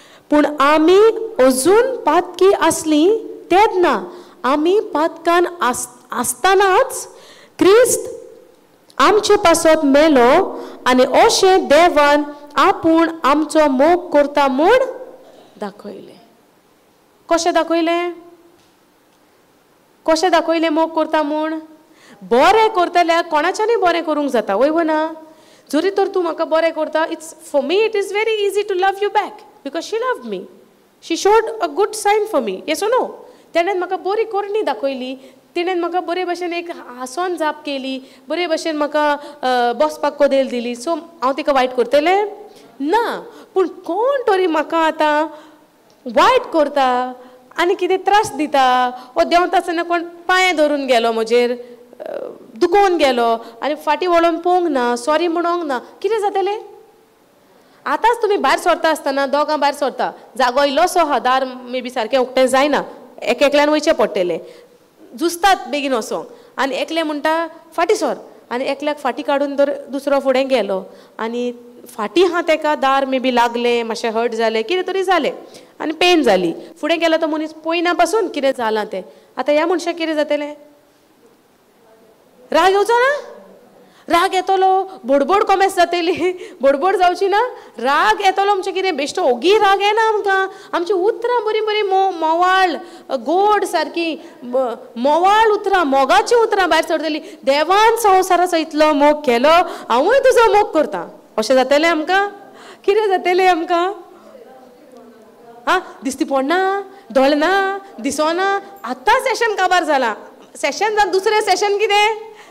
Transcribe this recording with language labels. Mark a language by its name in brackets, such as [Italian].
[Konkani] पूण आमी अजून पातकी आसली तेन्ना, आमी पातकान आसतनाच क्रिस्त आमचे पासत मेलो आनी अशें देवान आपूण आमचो मोग करता म्हूण दाखयलें. कशें दाखयलें? कशें दाखयलें मोग करता म्हूण? बरें करतल्यार कोणाच्यानय बरें करूंक जाता, वय ना? जरी तर तूं म्हाका बरें करता, [English] For me it is very easy to love you back because she loved me. She showed a good sign for me. Yes और no? [Konkani] तेणें म्हाका बरी कोरणी दाखयली, तिणें म्हाका बरे भशेन एक हांसोन जाप केली, बरे भशेन म्हाका बसपाक कोदेल दिली. सो हांव तिका वायट करतलें ना. पूण कोण तरी म्हाका आतां वायट करता आनी कितें त्रास दिता, वो देंवता आसतना कोण पांये धरून गेलो म्हजेर, दुखोवन गेलो आनी फाटीं वळोन पळोवंक ना, सॉरी म्हणोंक ना, कितें जातलें? आतांच तुमी भायर सरता आसतना दोगां भायर सरता, जागो इल्लोसो आहा, दार मे बी सारकें उक्तें जायना, एकल्यान वयचें पडटलें, जुस्तात बेगीन वसोंक, आनी एकलें म्हणटा फाटीं सर, आनी एकल्याक फाटीं काडून तर दुसरो फुडें गेलो आनी फाटीं आहा तेका दार मे बी लागलें, मातशें हर्ट जालें, कितें तरी जालें आनी पेन जाली. फुडें गेलो तो मनीस पळयना पासून कितें जालां तें. आतां ह्या मनशाक कितें जातलें? राग येवचो ना? राग येतलो, बडबड कॉमेस जातली, बडबड जावची ना. राग येतलो म्हणजे कितें बेश्टो ओगी राग येना आमकां. आमची उतरां बरी बरी मोवाळ गोड सारकी मोवाळ उतरां, मोगाची उतरां भायर सरतली. देवान संवसाराचो इतलो मोग केलो, हांवूय तुजो मोग करता, अशें जातलें आमकां? कितें जातलें आमकां? दिसती पडना, धोळना, दिसोना. आतां सेशन काबार जाला. सेशन जावन दुसरें सेशन कितें?